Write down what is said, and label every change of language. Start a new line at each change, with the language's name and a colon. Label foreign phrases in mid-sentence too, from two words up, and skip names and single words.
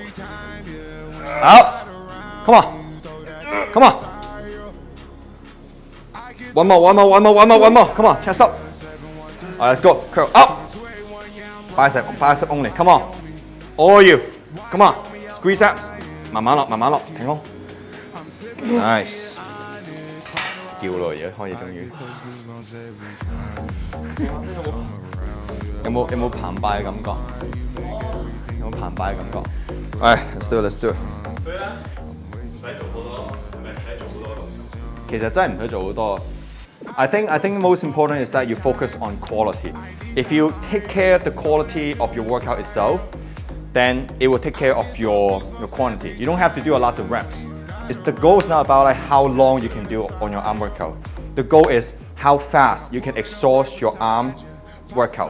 English: Out. Come on. One more. Come on, chest up. Alright, let's go. Curl up. Bicep only. Come on. All you. Come on. Squeeze abs.
Cantonese: 慢慢落，停空。Nice。叫咯，而家開始終於。有冇澎湃嘅感覺？
English: Alright, let's do it.
Cantonese: 所以咧，唔使做好多，係咪唔使做好多動作？其實真係唔使做好多。
English: I think most important is that you focus on quality. If you take care of the quality of your workout itself, then it will take care of your quantity. You don't have to do a lot of reps. The goal is not about like how long you can do on your arm workout. The goal is how fast you can exhaust your arm workout.